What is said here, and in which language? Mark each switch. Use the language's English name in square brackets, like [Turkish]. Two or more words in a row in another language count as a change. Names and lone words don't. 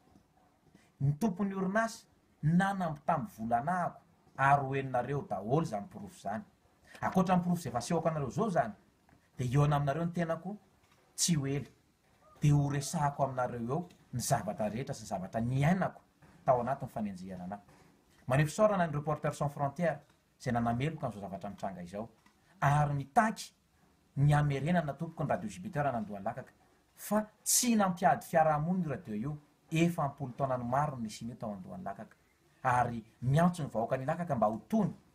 [Malagasy] Ny tompon'ny orinasa nanamby tamin'ny volanahako ary hoeninareo daholo zany porofo zany. Akoatra ny porofo zay fasehoako anareo zao zany dia eo aminareo ny tenako tsy hoely dia ho resahako aminareo eo ny zavatra rehetra sy ny zavatra niainako tao anatin'ny fanenjehana anahy. Maneho fisaorana ny Reporters sans frontières zay nanameloka an'izao zavatra mitranga izao ary mitaky ny amerenana tompoko ny Radio Jupiter nandohan'ny lakaka fa tsy nampiady fiarahamonina io radio io efa ampolo taona ny maro ny nisy tao andohan'ny lakaka ary miantso ny vahoaka ny lakaka mba ho tony